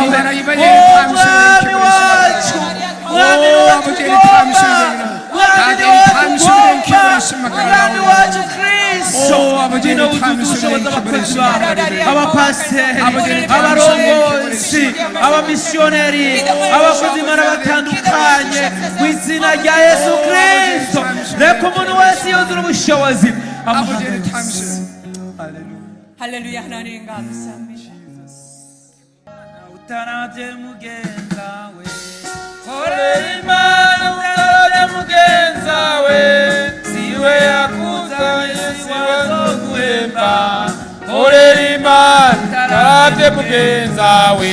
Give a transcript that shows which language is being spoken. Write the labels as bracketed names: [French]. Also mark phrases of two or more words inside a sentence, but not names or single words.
[Rundi] Mwami wacu, mwami wacu twumva, mwami wacu Kristo. Ngwino uzuze ubushobozi abakozi bawe, abapasiteri, abarongozi, abamisiyoneri, abakozi b'Imana batandukanye, mu izina rya Yesu Kristo. Reka umuntu wese yuzure ubushobozi [Korean] 할렐루야. 하나님 감사합니다. [Rundi] utaravye mugenza we, korera Imana utaravye mugenza we, siwe yakuzanye siwe azoguhemba. Korera Imana utaravye mugenza we,